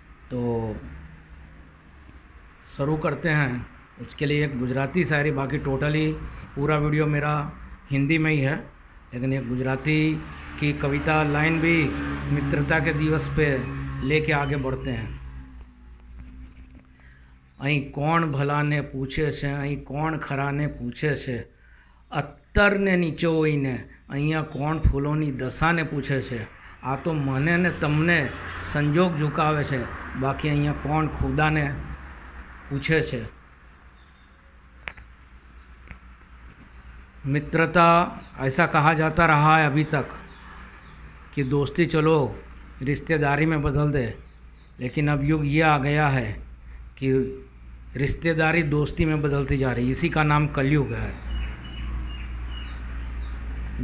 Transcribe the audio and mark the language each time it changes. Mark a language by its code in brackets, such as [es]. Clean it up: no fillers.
[hi] तो शुरू करते हैं। उसके लिए एक गुजराती शायरी, बाकी टोटली पूरा वीडियो मेरा हिंदी में ही है, लेकिन एक गुजराती की कविता लाइन भी मित्रता के दिवस पे लेके आगे बढ़ते हैं। [gu] અહીં કોણ ભલાને પૂછે છે, અહીં કોણ ખરાને પૂછે છે, અત્તરને નીચોઈને અહીંયા કોણ ફૂલોની દશાને પૂછે છે। આ તો મને ને તમને સંજોગ ઝુકાવે છે, બાકી અહીંયા કોણ ખુદાને પૂછે છે। [hi] मित्रता ऐसा कहा जाता रहा है अभी तक कि दोस्ती चलो रिश्तेदारी में बदल दे, लेकिन अब युग ये आ गया है कि रिश्तेदारी दोस्ती में बदलती जा रही है। इसी का नाम कलयुग है।